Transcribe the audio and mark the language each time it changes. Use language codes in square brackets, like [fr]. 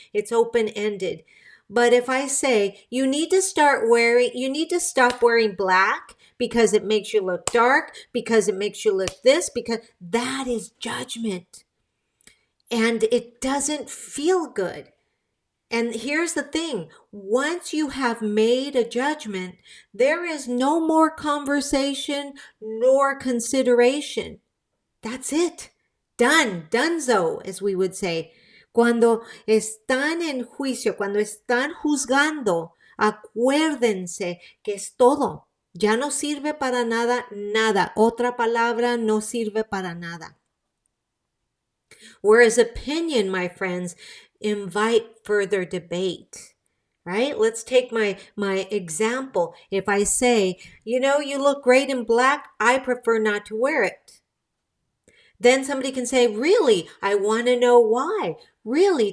[en] It's open-ended. But if I say, you need to stop wearing black because it makes you look dark, because it makes you look this, because that is judgment. And it doesn't feel good. And here's the thing, once you have made a judgment, there is no more conversation nor consideration. That's it. Done. Donezo, as we would say. [es] Cuando están en juicio, cuando están juzgando, acuérdense que es todo. Ya no sirve para nada, nada. Otra palabra no sirve para nada. [en] Whereas opinion, my friends, invite further debate, right? Let's take my example. If I say, you look great in black, I prefer not to wear it. Then somebody can say, really? I want to know why. Really?